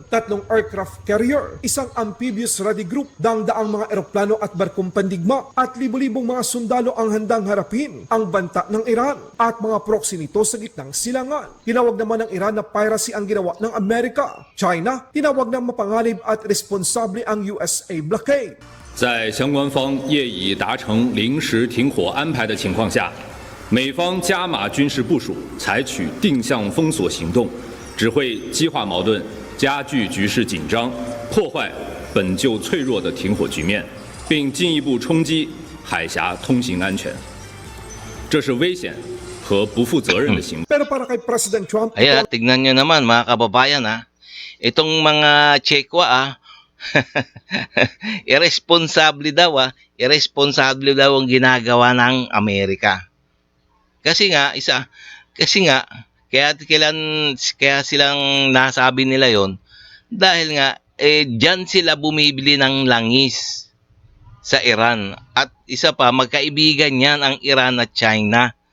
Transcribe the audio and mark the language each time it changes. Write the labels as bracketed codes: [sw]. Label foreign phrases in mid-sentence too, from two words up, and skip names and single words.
[tl] 3 [en] aircraft carrier, [tl] 1 [en] amphibious ready group, [tl] daang-daang mga eroplano at barkong pandigma at libo-libong mga sundalo ang handang harapin ang banta ng Iran at mga proxy nito sa gitnang silangan. Tinawag naman ng Iran na piracy ang ginawa ng Amerika. China, tinawag na mapanganib at responsable ang USA blockade. [zh] 在相关方业已达成临时停火安排的情况下，美方加码军事部署，采取定向封锁行动，只会激化矛盾，加剧局势紧张，破坏本就脆弱的停火局面，并进一步冲击海峡通行安全。这是危险和不负责任的行为。 [tl] Pero para kay President Trump, tignan nyo naman mga kababayan itong mga Chekwa irresponsible daw ang ginagawa ng Amerika. Kasi nga kaya silang nasabi nila yon dahil nga diyan sila bumibili ng langis sa Iran at isa pa magkaibigan yan ang Iran at China.